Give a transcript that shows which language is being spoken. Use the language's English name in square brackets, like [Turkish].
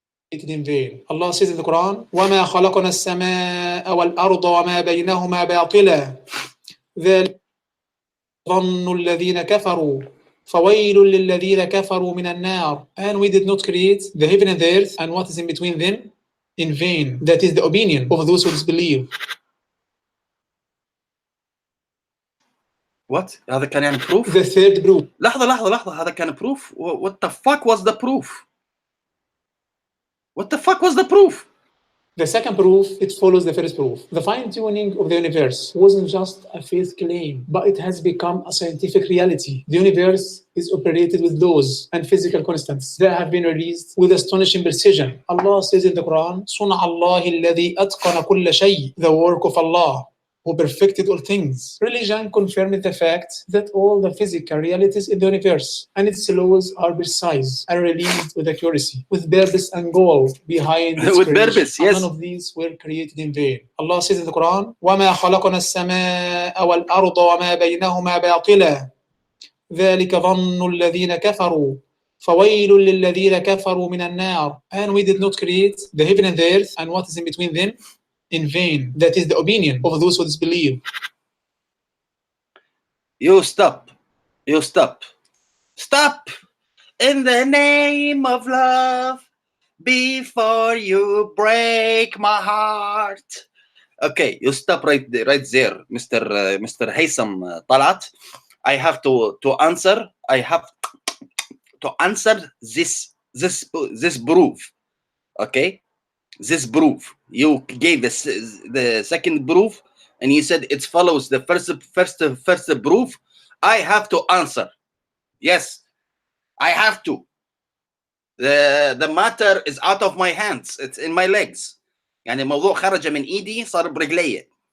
[English] in vain. Allah says in the Quran, [Arabic] وَمَا خَلَقْنَا السَّمَاءَ وَالْأَرْضَ وَمَا بَيْنَهُمَا بَاطِلًا ذَلِكَ ظَنُّ الَّذِينَ كَفَرُوا فَوَيْلٌ لِلَّذِينَ كَفَرُوا مِنَ النَّارِ. [English] And we did not create the heaven and the earth and what is in between them in vain. That is the opinion of those who disbelieve. What؟ [Arabic] هذا كان يعني [English] proof؟ The third proof. [Arabic] لحظة، هذا كان [English] proof؟ What the fuck was the proof? What the fuck was the proof? The second proof, it follows the first proof. The fine-tuning of the universe wasn't just a faith claim, but it has become a scientific reality. The universe is operated with laws and physical constants that have been released with astonishing precision. Allah says in the Quran, [Arabic] صُنْعَ اللَّهِ الَّذِي أَتْقَنَ كُلَّ شَيْءٍ, [English] the work of Allah, who perfected all things. Religion confirms the fact that all the physical realities in the universe and its laws are precise and released with accuracy, with purpose and goal behind its with creation. purpose, yes. None of these were created in vain. Allah says in the Quran, [Arabic] وَمَا خَلَقْنَا السَّمَاءَ وَالْأَرْضَ وَمَا بَيْنَهُمَا بَاطِلًا ذلك ظن الذين كفروا فويل للذين كفروا من النار. [English] And we did not create the heaven and the earth and what is in between them in vain. That is the opinion of those who disbelieve. You stop. You stop. Stop! In the name of love, before you break my heart. Okay, you stop right there, Mr. Hassan Talat. I have to answer. I have to answer this proof. Okay, this proof. You gave the second proof, and you said it follows the first proof. I have to answer. Yes, I have to. The matter is out of my hands. It's in my legs. [Arabic] يعني الموضوع خرج من ايدي صار برجلي.